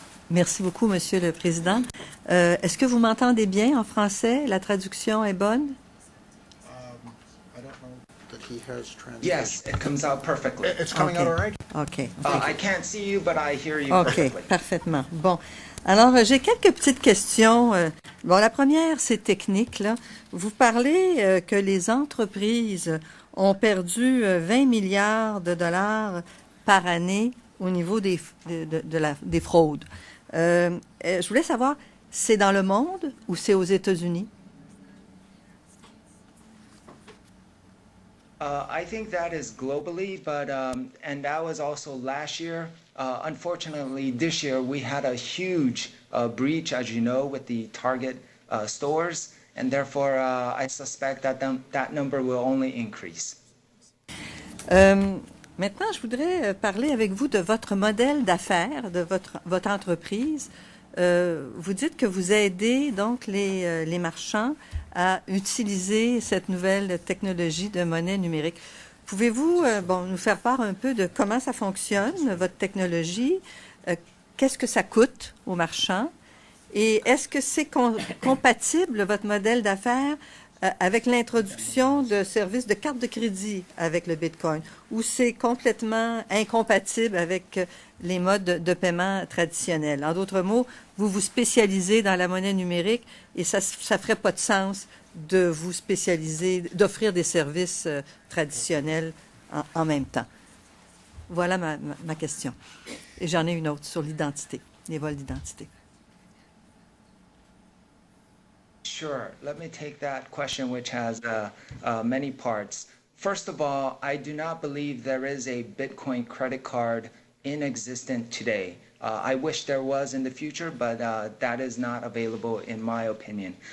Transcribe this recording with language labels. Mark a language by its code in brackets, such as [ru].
[fr] Merci beaucoup, Monsieur le Président. Est-ce que vous m'entendez bien en français? La traduction est bonne? [en] I don't know that he has translation. Yes, it comes out perfectly. It's coming out all right? OK. I can't see you, but I hear you OK, perfectly. [fr] parfaitement. Bon. Alors, j'ai quelques petites questions. Bon, la première, c'est technique, là. Vous parlez que les entreprises ont perdu 20 milliards de dollars par année au niveau des fraudes. Je voulais savoir, c'est dans le monde ou c'est aux États-Unis? [en] I think that is globally, but and that was also last year. Unfortunately, this year we had a huge breach, as you know, with the Target stores, and therefore I suspect that that number will only increase. [fr] Maintenant, je voudrais parler avec vous de votre modèle d'affaires, de votre entreprise. Vous dites que vous aidez donc les marchands à utiliser cette nouvelle technologie de monnaie numérique. Pouvez-vous nous faire part un peu de comment ça fonctionne, votre technologie? Qu'est-ce que ça coûte aux marchands? Et est-ce que c'est compatible, votre modèle d'affaires, avec l'introduction de services de carte de crédit avec le Bitcoin, ou c'est complètement incompatible avec les modes de paiement traditionnels? En d'autres mots, vous vous spécialisez dans la monnaie numérique et ça ne ferait pas de sens de vous spécialiser, d'offrir des services traditionnels en même temps. Voilà ma question. Et j'en ai une autre sur l'identité, les vols d'identité. [en] Sure. Let me take that question, which has many parts. First of all, I do not believe there is a Bitcoin credit card in existence today. I wish there was in the future, but that is not available in my opinion.